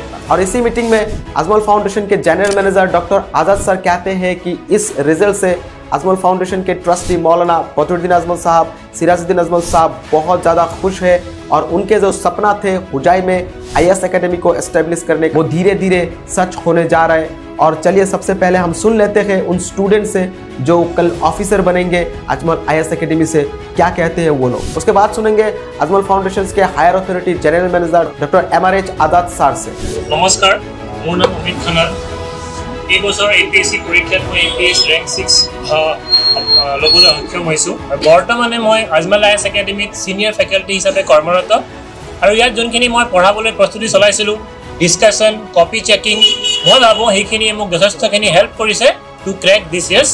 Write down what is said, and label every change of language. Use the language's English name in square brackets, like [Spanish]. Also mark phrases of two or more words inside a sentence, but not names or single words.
[Hindi] और इसी मीटिंग में अजमल फाउंडेशन के [English] general manager [Hindi] डॉक्टर आजाद सर कहते हैं कि इस रिजल्ट से अजमल फाउंडेशन के ट्रस्टी मौलाना बदरुद्दीन अजमल साहब, सिराजुद्दीन अजमल साहब बहुत ज़्यादा खुश है और उनके जो सपना थे हुजाई में [English] IAS academy [Hindi] को एस्टेब्लिश करने वो धीरे धीरे सच होने जा रहा है। और चलिए सबसे पहले हम सुन लेते हैं उन स्टूडेंट से जो कल ऑफिसर बनेंगे अजमल आईएएस एकेडमी से, क्या कहते हैं वो लोग। उसके बाद सुनेंगे अजमल फाउंडेशन के [English] higher authority general manager [Hindi] डॉक्टर एमआरएच आजाद सर से। [Assamese] নমস্কাৰ, মোৰ নাম অমিত খন্নল। এই বছৰ এপিএসসি পৰীক্ষাত মই [English] APS rank [Assamese] 6 ল'বলৈ সক্ষম হৈছোঁ। বৰ্তমানে মই আজমল আইএএস একাডেমিত [English] senior faculty [Assamese] হিচাপে কৰ্মৰত আৰু ইয়াত যোনখিনি মই পঢ়াবলৈ প্ৰস্তুতি চলাইছিলোঁ, ডিছকাশ্যন, [English] copy checking, [Assamese] মই ভাবোঁ সেইখিনিয়ে মোক যথেষ্টখিনি হেল্প কৰিছে [English] to crack this years.